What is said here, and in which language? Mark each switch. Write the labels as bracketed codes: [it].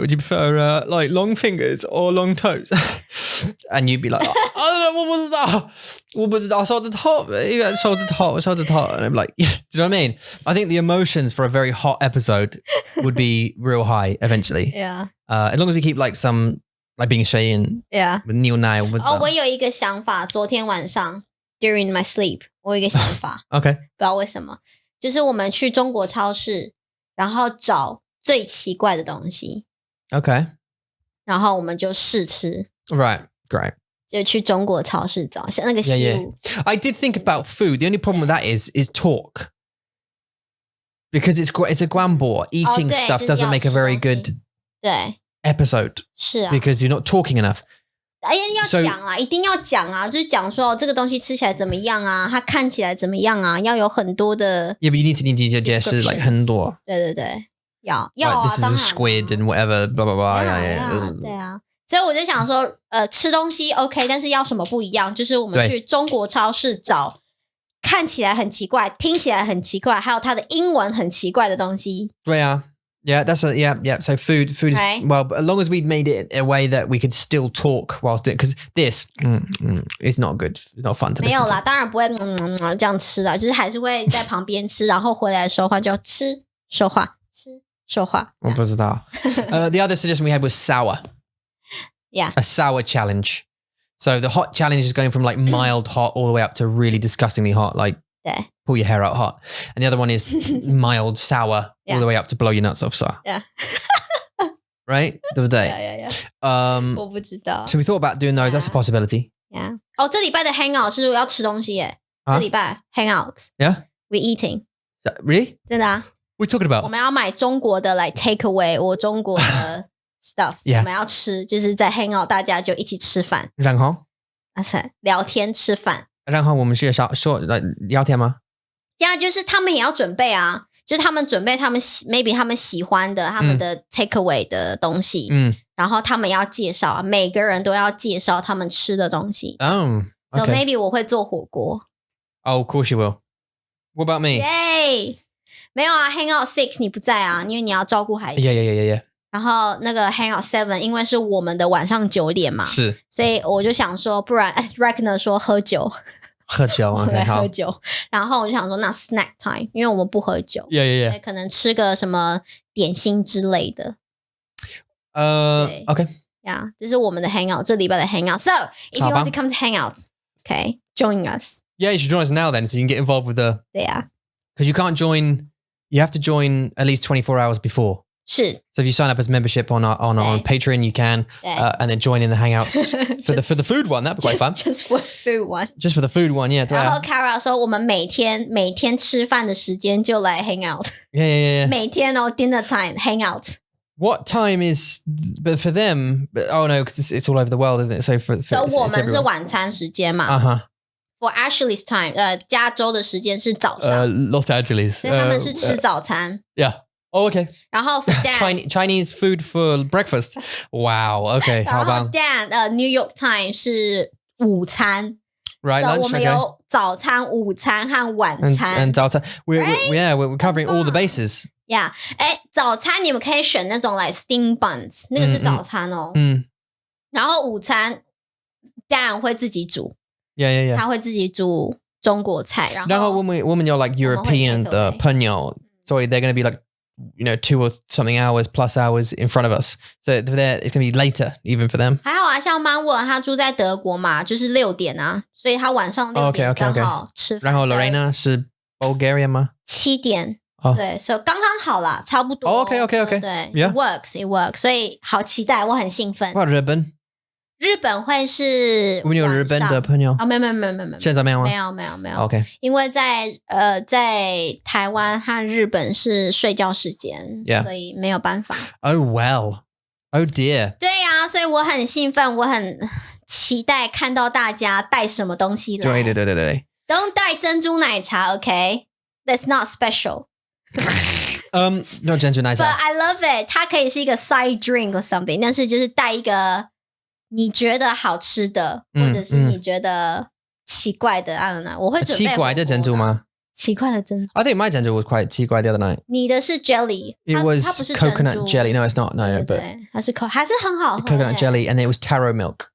[en] Would you prefer like long fingers or long toes? And you'd be like, I don't know, what was that? What was that? I saw the top. Yeah, shoulder top. And I'm like, yeah, do you know what I mean? I think the emotions for a very hot episode would be real high eventually. Yeah. As long as we keep like some, like being Shǎizi and yeah. Neil Nile. [zh] 我有一个想法，昨天晚上 [en] during my sleep， [zh] 我有一个想法。 [en] OK， [zh] 不知道为什么，就是我们去中国超市，然后找最奇怪的东西。 [en] OK， [zh] 然后我们就试吃。 [en] Right, great. [zh] 就去中国超市找像那个食物。 [en] Yeah. I did think about food. The only problem with that is talk. Because it's a guanbo. Eating stuff doesn't make a very good [zh] 对 [en] episode. [zh] 是啊 [en] Because you're not talking enough. [zh] 哎呀，要讲啊，一定要讲啊，就是讲说这个东西吃起来怎么样啊，它看起来怎么样啊，要有很多的。 [en] Yeah, but you need to [zh] 解释 [en] like [zh] 很多。对，要啊， [en] This is a squid and whatever, blah blah blah. Yeah. [zh] 对啊，所以我就想说，吃东西 OK， 但是要什么不一样？就是我们去中国超市找看起来很奇怪、听起来很奇怪，还有它的英文很奇怪的东西。对啊。 [en] Yeah, yeah. So food is well, but as long as we made it a way that we could still talk whilst doing, because this is not good, it's not fun to listen to. [zh] 没有啦，当然不会这样吃啦，就是还是会在旁边吃，然后回来说话就要吃说话吃说话。我不知道。 [en] The other suggestion we had was sour. Yeah, a sour challenge. So the hot challenge is going from like mild hot all the way up to really disgustingly hot, like pull your hair out hot. And the other one is mild sour all the way up to blow your nuts off sour. Yeah. Right? The other day. Yeah. [zh] 我不知道。 [en] So we thought about doing those. That's a possibility. Yeah. [zh] 哦，这礼拜的 hangout 是要吃东西耶。这礼拜 hangout. [en] Yeah. We eating. Really? [zh] 真的啊。 [en] What are you talking about? [zh] 我们要买中国的 [en] like take away [zh] 或中国的 stuff. [en] Yeah. [zh] 我们要吃，就是在 hangout 大家就一起吃饭。然后？聊天吃饭。然后我们是说聊天吗？呀，就是他们也要准备啊，就是他们准备他们 [en] maybe [zh] 他们喜欢的他们的 take away 的东西，然后他们要介绍啊，每个人都要介绍他们吃的东西。 [en] Oh, [zh] so maybe 我会做火锅。 [en] Oh, of course you will. What about me? Yay! [zh] 没有啊 ，Hangout 6你不在啊，因为你要照顾孩子。 [en] Yeah. [zh] 然后那个 Hangout 7，因为是我们的晚上9点嘛，是，所以我就想说，不然 Ragnar 说喝酒。喝酒 ，OK， 好。喝酒，然后我就想说，那 snack time， 因为我们不喝酒 [en] ，Yeah， [zh] 所以可能吃个什么点心之类的。 [en] OK， yeah， [zh] 这是我们的 hangout， 这礼拜的 hangout。 [en] So if you want to come to hangout, okay, join us. Yeah, you should join us now then, so you can get involved with the. [zh] 对啊 [en] Because you can't join, you have to join at least 24 hours before. [zh] 是 [en] So if you sign up as membership on our Patreon, you can, and then join in the hangouts for the food one. That'd be quite fun. Just for food one. Just for the food one, yeah. [zh] 然后 Kara 说，我们每天吃饭的时间就来 hangout. [en] Yeah. [zh] 每天哦 [en] dinner time [zh] hangout. [en] What time is? But for them, oh no, because it's all over the world, isn't it? So for [zh] 我们是晚餐时间嘛。 [en] for Ashley's time， [zh] 加州的时间是早上。 [en] Los Angeles， [zh] 所以他们是吃早餐。 [en] Yeah。Oh, okay. [zh] 然后 [en] for Dan Chinese food for breakfast. Wow. Okay. [zh] 然后 Dan New York time 是午餐。 [en] Right, lunch. [zh] 我们有早餐、午餐和晚餐。 [en] And [zh] 早餐 [en] we're covering all the bases. Yeah. [zh] 早餐你们可以选那种 [en] like steamed buns， [zh] 那个是早餐哦。然后午餐 Dan 会自己煮。 [en] Yeah. [zh] 他会自己煮中国菜。然后 [en] 我们有 like European [zh] 的朋友， [en] 所以 they're going to be like $2 or something hours plus hours in front of us. So it's going to be later even for them. [zh] 还好啊，像 Mandarin 他住在德国嘛，就是6点啊，所以他晚上6点刚好吃饭。然后 Lorena 是 Bulgaria 吗？7点。对，所以刚刚好啦，差不多。 [en] OK。 [zh] 对 ， [en] It works， [zh] 所以好期待，我很兴奋。日本会是我们有日本的朋友没有，现在没有吗？没有。 OK，因为在台湾和日本是睡觉时间，所以没有办法。 [en] Oh well, oh dear。 [zh] 对呀，所以我很兴奋，我很期待看到大家带什么东西来。对。 [en] Don't [zh] 带珍珠奶茶 ，OK？ [en] That's not special 。 [zh] no 珍珠奶茶。 [en] But I love it， [zh] 它可以是一个 [en] side drink or something， [zh] 但是就是带一个。你觉得好吃的，或者是你觉得奇怪的， [en] I don't know， [zh] 我会准备奇怪的珍珠吗？奇怪的珍珠。 [en] I think my [zh] 珍珠 [en] was quite [zh] 奇怪 [en] the other night. [zh] 你的是 jelly，它不是 [en] coconut jelly. No, it's not. No, [zh] 对，它是还是很好喝。 [en] Coconut jelly, and it was taro milk.